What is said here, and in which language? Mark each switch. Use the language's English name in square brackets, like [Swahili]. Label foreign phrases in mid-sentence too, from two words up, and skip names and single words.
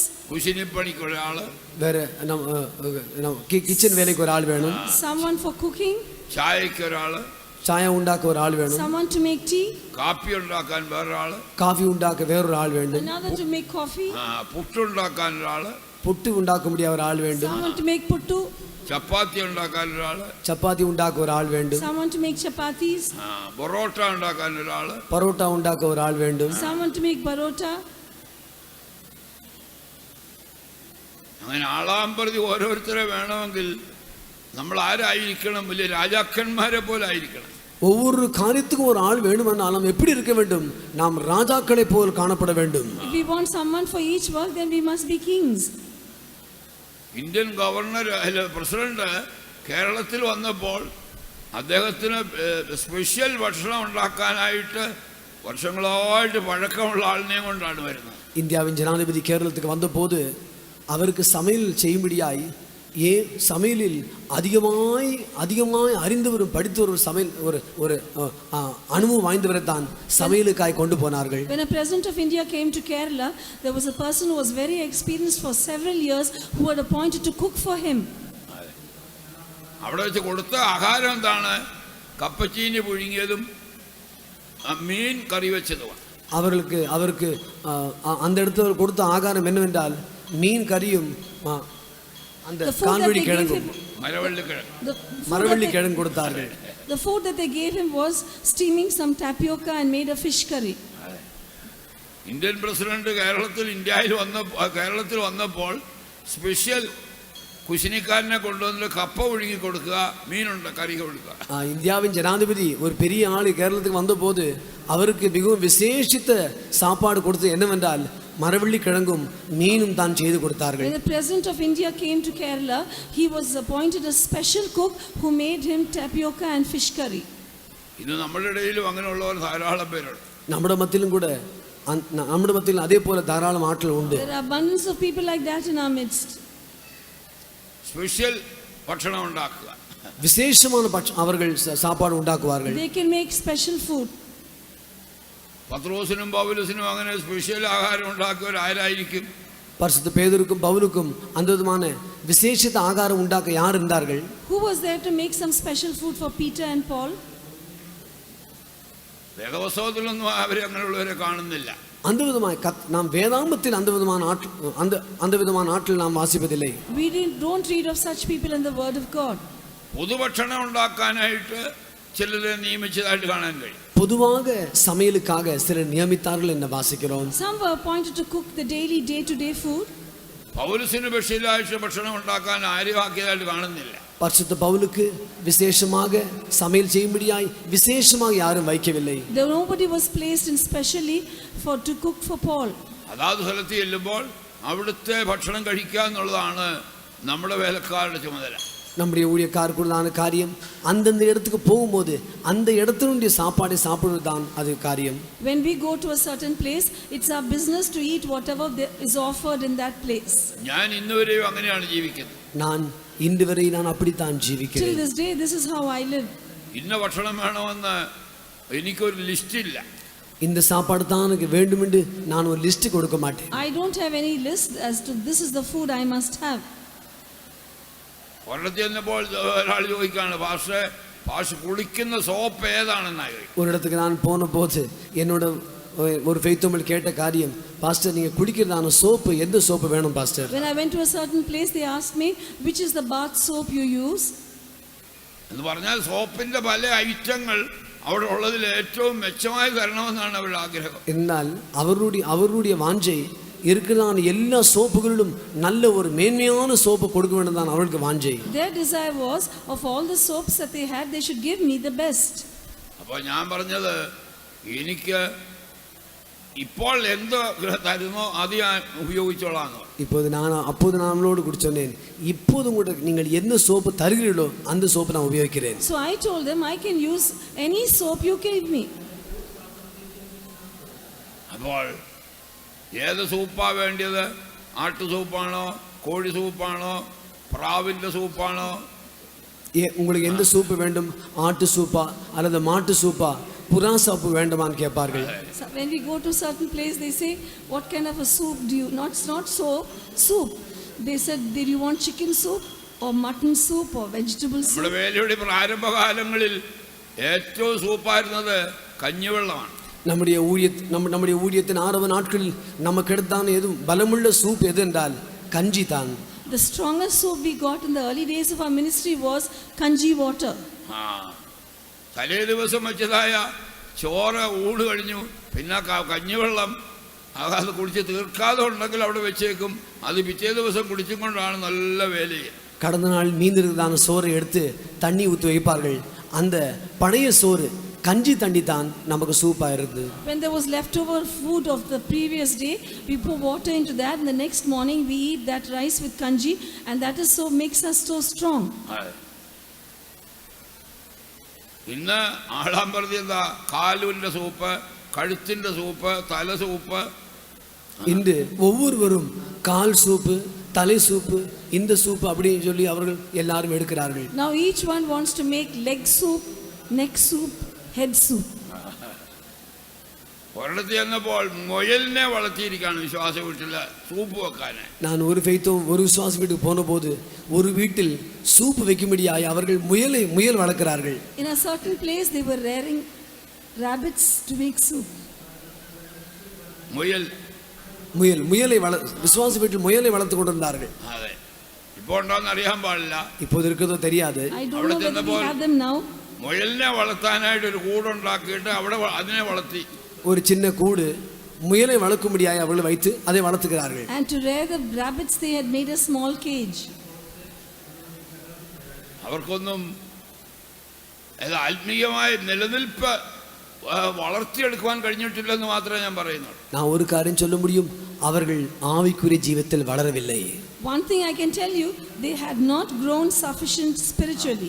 [Malayalam] കുശിനിപ്പണിക്ക് ഒരാള്, [Tamil] வேற கிச்சன் வேலைக்கு ஒரு ஆள் வேணும். [English] Someone for cooking. [Malayalam] ചായക്ക് ഒരാള്, [Tamil] சாயம் உண்டாக்க ஒரு ஆள் வேணும். [English] Someone to make tea. [Malayalam] കാപ്പി ഉണ്ടാക്കാൻ വേറൊരാള്, [Tamil] காஃபி உண்டாக்க வேறொரு ஆள் வேண்டும். [English] Another to make coffee. [Malayalam] പുട്ടുണ്ടാക്കാൻ ഒരാള്, [Tamil] புட்டு உண்டாக்க முடிய ஒரு ஆள் வேண்டும். [English] Someone to make puttu. [Malayalam] ചപ്പാത്തി ഉണ്ടാക്കാൻ ഒരാള്, [Tamil] சப்பாத்தி உண்டாக்க ஒரு ஆள் வேண்டும். [English] Someone to make chapatis. [Malayalam] പൊറോട്ട ഉണ്ടാക്കാൻ ഒരാള്, [Tamil] பரோட்டா உண்டாக்க ஒரு ஆள் வேண்டும். [English] Someone to make parota. [Malayalam] അങ്ങനെ ആളാമ്പ്രതി ഓരോരുത്തരെ വേണമെങ്കിൽ നമ്മൾ ആരായിരിക്കണം? വലിയ രാജാക്കന്മാരെ പോലെ ആയിരിക്കണം. [Tamil] ஒவ்வொரு காரியத்துக்கும் ஒரு ஆள் வேண்டுமானாலும் எப்படி இருக்க வேண்டும்? நாம் ராஜாக்களை போல் காணப்பட வேண்டும். [English] If we want someone for each work, then we must be kings. [Malayalam] ഇന്ത്യൻ ഗവർണർ പ്രസിഡന്റ് കേരളത്തിൽ വന്നപ്പോൾ അദ്ദേഹത്തിന് സ്പെഷ്യൽ ഭക്ഷണം ഉണ്ടാക്കാനായിട്ട് വർഷങ്ങളായിട്ട് പഴക്കമുള്ള ആളിനെയും കൊണ്ടാണ് വരുന്നത്. [Tamil] இந்தியாவின் ஜனாதிபதி கேரளத்துக்கு வந்தபோது அவருக்கு சமையல் செய்யும்படியாய் சமையலில் அதிகமாய் அறிந்தவரும் படித்தவரும் சமையல் ஒரு அனுபவம் வாய்ந்தவரை தான் சமையலுக்காய் கொண்டு போனார்கள். [English] When a president of India came to Kerala, there was a person who was very experienced for several years who had appointed to cook for him. [Malayalam] അവിടെ വെച്ച് കൊടുത്ത ആഹാരം എന്താണ്? കപ്പച്ചീനി പുഴുങ്ങിയതും മീൻ കറി വെച്ചതുമാണ്. [Tamil] அவருக்கு அந்த இடத்துல கொடுத்த ஆகாரம் என்னவென்றால் மீன் கறியும் அந்த கான்வெடி கிழங்கும் மரவள்ளி கிழங்கு கொடுத்தார்கள். [English] The food that they gave him was steaming some tapioca and made a fish curry. [Malayalam] ഇന്ത്യൻ പ്രസിഡന്റ് കേരളത്തിൽ വന്നപ്പോൾ സ്പെഷ്യൽ കുശിനിക്കാരനെ കൊണ്ടുവന്ന് കപ്പ ഒഴുകി കൊടുക്കുക, മീനുണ്ട് കറി കൊടുക്കുക. [Tamil] இந்தியாவின் ஜனாதிபதி ஒரு பெரிய ஆள் கேரளத்துக்கு வந்தபோது அவருக்கு மிகவும் விசேஷித்த சாப்பாடு கொடுத்தது என்னவென்றால் மரவள்ளி கிழங்கும் மீனும் தான் செய்து கொடுத்தார்கள். [English] When the president of India came to Kerala, he was appointed a special cook who made him tapioca and fish curry. [Malayalam] ഇന്ന് നമ്മുടെ ഇടയിലും അങ്ങനെയുള്ളവർ ധാരാളം പേരുണ്ട്. നമ്മുടെ മധ്യത്തിൽ അതേ പോലെ ധാരാളം ആളുകൾ ഉണ്ട്. [English] There are abundance of people like that in our midst. [Malayalam] സ്പെഷ്യൽ ഭക്ഷണം ഉണ്ടാക്കുക, [Tamil] விசேஷமான அவர்கள் சாப்பாடு உண்டாக்குவார்கள். [English] They can make special food. [Malayalam] പത്രോസിനും പൗലോസിനും അങ്ങനെ സ്പെഷ്യൽ ആഹാരം ഉണ്ടാക്കിയവർ ആരായിരിക്കും? [Tamil] பரிசுத்த பேதுருக்கும் பவுலுக்கும் அந்த விதமான விசேஷித்த ஆகாரம் உண்டாக்க யார் இருந்தார்கள்? [English] Who was there to make some special food for Peter and Paul? [Malayalam] വേദപുസ്തകത്തിലൊന്നും അവരെ അങ്ങനെയുള്ളവരെ കാണുന്നില്ല. [Tamil] அந்த விதமாய் நாம் வேதாகமத்தில் அந்த விதமான ஆட்கள் நாம் வாசிப்பதில்லை. [English] We don't read of such people in the word of God. [Malayalam] പുതുഭക്ഷണം ഉണ്ടാക്കാനായിട്ട് ചിലരെ നിയമിച്ചതായിട്ട് കാണാൻ കഴിയും. [Tamil] பொதுவாக சமையலுக்காக சிலர் நியமித்தார்கள் என்று வாசிக்கிறோம். [English] Some were appointed to cook the daily day-to-day food. [Malayalam] പൗലോസിന് സ്പെഷ്യലായിട്ട് ഭക്ഷണം ഉണ്ടാക്കാൻ ആരും ആക്കിയതായിട്ട് കാണുന്നില്ല. [Tamil] பரிசுத்த பவுலுக்கு விசேஷமாக சமையல் செய்யும்படியாய் விசேஷமாக யாரும் வைக்கவில்லை. [English] Nobody was placed in specially to cook for Paul. [Malayalam] അതാത് സ്ഥലത്ത് ചെല്ലുമ്പോൾ അവിടുത്തെ ഭക്ഷണം കഴിക്കുക എന്നുള്ളതാണ് നമ്മുടെ വേലക്കാരുടെ ചുമതല. [Tamil] நம்முடைய ஊழியக்காரர்களுடான காரியம் அந்தந்த இடத்துக்கு போகும்போது அந்த இடத்தினுடைய சாப்பாடை சாப்பிடுவது தான் அது காரியம். [English] When we go to a certain place, it's our business to eat whatever is offered in that place. [Malayalam] ഞാൻ ഇന്നുവരെയും അങ്ങനെയാണ് ജീവിക്കുന്നത്. [Tamil] நான் இன்று வரை நான் அப்படித்தான் [English] Till [Tamil] ஜீவிக்கிறேன். [English] this day, this is how I live. [Malayalam] ഇന്ന ഭക്ഷണം വേണമെന്ന് എനിക്കൊരു ലിസ്റ്റ് ഇല്ല. [Tamil] இந்த சாப்பாடு தான் எனக்கு வேண்டும் என்று நான் ஒரு லிஸ்ட் கொடுக்க மாட்டேன். [English] I don't have any list as to this is the food I must have. [Malayalam] ഒരിടത്ത് ചെന്നപ്പോൾ ഒരാൾ ചോദിക്കാണ്, പാഷ കുളിക്കുന്ന സോപ്പ് ഏതാണെന്നായി. [Tamil] ஒரு இடத்துக்கு நான் போன போது என்னோட ஒரு ஃபெய்த்தோமல் கேட்ட காரியம், பாஸ்டர் நீங்க குடிக்கிறதான சோப்பு எந்த சோப்பு வேணும் பாஸ்டர்? [English] When I went to a certain place, they asked me which is the bath soap you use. [Malayalam] എന്ന് പറഞ്ഞാൽ സോപ്പിന്റെ പല ഐറ്റങ്ങൾ അവിടെ ഉള്ളതിൽ ഏറ്റവും മെച്ചമായി തരണമെന്നാണ് അവരുടെ ആഗ്രഹം. [Tamil] എന്നാൽ அவருடைய வாஞ்சை இருக்கிறதான எல்லா சோப்புகளிலும் நல்ல ஒரு மேன்மையான சோப்பு கொடுக்க வேண்டும் தான் அவருக்கு வாஞ்சை. [English] Their desire was of all the soaps that they had, they should give me the best. [Malayalam] അപ്പോൾ ഞാൻ പറഞ്ഞത്, എനിക്ക് ഇപ്പോൾ എന്ത് തരുന്നോ അത് ഞാൻ ഉപയോഗിച്ചോളാം. [Tamil] அப்போது நான் அவளோடு கூட சொன்னேன், இப்போது கூட நீங்கள் என்ன சோப்பு தருகிறீர்களோ அந்த சோப்பு நான் உபயோகிக்கிறேன். [English] So I told them I can use any soap you gave me. [Malayalam] അപ്പോൾ ഏത് സൂപ്പാ വേണ്ടത്? ആട്ടു സൂപ്പാണോ, കോഴി സൂപ്പാണോ, പ്രാവിൻ്റെ സൂപ്പാണോ? [Tamil] உங்களுக்கு எந்த சூப்பு வேண்டும்? ஆட்டு சூப்பா அல்லது மாட்டு சூப்பா, புறா சூப்பு வேண்டுமான்னு கேட்பார்கள். [English] So when we go to certain place, they say what kind of a soup do you? Not soup. They said, did you want chicken soup or mutton soup or vegetable soup? [Malayalam] നമ്മുടെ വേലയുടെ പ്രാരംഭകാലങ്ങളിൽ ഏറ്റവും സൂപ്പായിരുന്നത് കഞ്ഞിവെള്ളമാണ്. [Tamil] நம்முடைய ஊழியத்தின் ஆரம்ப நாட்களில் நமக்கு எடுத்தான எதுவும் பலமுள்ள சூப் எது என்றால் கஞ்சி தான். [English] The strongest soup we got in the early days of our ministry was kanji water. [Malayalam] തലേ ദിവസം വെച്ചതായ ചോറ് ഊട് കഴിഞ്ഞു, പിന്നെ കഞ്ഞിവെള്ളം അത് കുടിച്ച് തീർക്കാതെ ഉണ്ടെങ്കിൽ അവിടെ വെച്ചേക്കും. അത് പിറ്റേ ദിവസം കുടിച്ചും കൊണ്ടാണ് നല്ല വേലയെ. [Tamil] கடந்த நாள் மீந்திருந்ததான சோறை எடுத்து தண்ணி ஊற்றி வைப்பார்கள். அந்த பழைய சோறு கஞ்சி தண்ணி தான் நமக்கு சூப்பா இருந்தது. [English] When there was leftover food of the previous day, we pour water into that, and the next morning we eat that rice with kanji, and that is so makes us so strong. [Malayalam] ഇന്ന് ആളാമ്പറതി എന്താ? കാലുവിൻ്റെ സൂപ്പ്, കഴുത്തിൻ്റെ സൂപ്പ്, തല സൂപ്പ്. [Tamil] இன்று ஒவ்வொருவரும் கால் சூப்பு, தலை சூப்பு, இந்த சூப்பு அப்படின்னு சொல்லி அவர்கள் எல்லாரும் எடுக்கிறார்கள். [English] Now each one wants to make leg soup, neck soup, head soup. [Malayalam] ഒരിടത്ത് ചെന്നപ്പോൾ മുയലിനെ വളർത്തിയിരിക്കുകയാണ് വിശ്വാസ വീട്ടിൽ സൂപ്പ് വെക്കാൻ. [Tamil] நான் ஒரு விசுவாச வீட்டுக்கு போன போது ஒரு வீட்டில் சூப்பு வைக்கும்படியாய் அவர்கள் முயல் வளர்க்கிறார்கள். [English] In a certain place they were rearing rabbits to make soup. [Tamil] முயலை விசுவாச வீட்டில் முயலை வளர்த்து கொண்டிருந்தார்கள். [Malayalam] അതെ, ഇപ്പോൾ ഉണ്ടോன்னு അറിയാൻ പാടില്ല. [Tamil] இப்போது இருக்கிறதோ தெரியாது. [English] I don't know whether we have them now. [Malayalam] മുയലിനെ വളർത്താനായിട്ട് ഒരു കൂടുണ്ടാക്കിയിട്ട് അവിടെ അതിനെ വളർത്തി. [Tamil] ஒரு சின்ன கூடு முயலை வளர்க்கும்படியாய் அவர்கள் வைத்து அதை வளர்த்துகிறார்கள். [English] And to rear the rabbits they had made a small cage. [Malayalam] അവർക്കൊന്നും ആത്മീയമായ നിലനിൽപ്പ് വളർത്തിയെടുക്കുവാൻ കഴിഞ്ഞിട്ടില്ലെന്ന് മാത്രമേ ഞാൻ പറയുന്നുള്ളൂ. [Tamil] நான் ஒரு காரியம் சொல்ல முடியும், அவர்கள் ஆவிக்குரிய ஜீவிதத்தில் வளரவில்லை. [English] One thing I can tell you, they had not grown sufficient spiritually.